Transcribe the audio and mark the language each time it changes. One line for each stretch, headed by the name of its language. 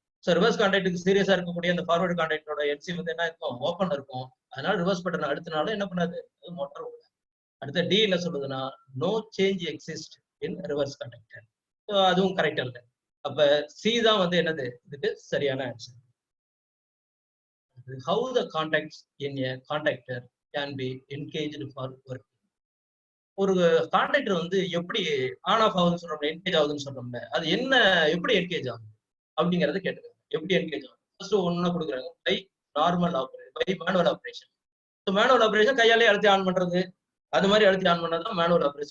Tamil: So reverse கான்டாக்டுக்கு சீரியஸா இருக்கக்கூடிய அந்த ஃபார்வர்ட் கான்டாக்டோட என்சி வந்து என்ன இருக்கும்? ஓப்பன் இருக்கும். அதனால ரிவர்ஸ் பட்டன் அழுத்தினாலும் என்ன பண்ணாது, அது மோட்டார் ஓடும். அடுத்த டி என்ன சொல்றதுன்னா
English: No change exist in reverse contractor.
Tamil: So அதுவும் கரெக்ட் இல்லை. அப்ப சி தான் வந்து என்னது இதுக்கு சரியான answer.
English: How the contacts in a contactor can be engaged for work.
Tamil: ஒரு கான்டாக்டர் வந்து எப்படி ஆன் ஆஃப் ஆகுதுன்னு சொல்றோம்ல, என்கேஜ் ஆகுதுன்னு சொல்றோம்ல, அது என்ன எப்படி என்கேஜ் ஆகும் அப்படிங்கறத கேட்டுருக்காங்க. எப்படி என்கேஜ் ஆகும்? ஃபர்ஸ்ட் ஒண்ணு கொடுக்குறாங்க by normal operation, by manual operation. So manual operation கையாலே அழுத்தி ஆன் பண்றது, அது மாதிரி அழுத்தி ஆன் பண்ணதான் மேனுவல் ஆபரேஷன்.